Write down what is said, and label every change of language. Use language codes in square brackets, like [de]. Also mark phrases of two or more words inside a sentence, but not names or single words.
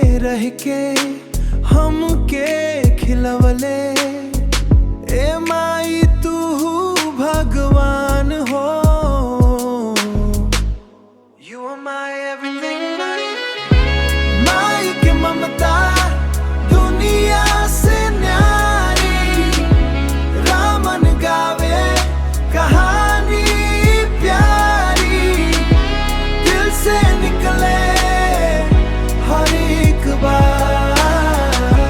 [bho] कह के हमके खिलवले। ए माई तू भगवान हो, [en] You are my everything [bho] माई के ममता दुनिया से न्यारी। रामन गावे कहानी प्यारी, दिल से निकले हर एक बार।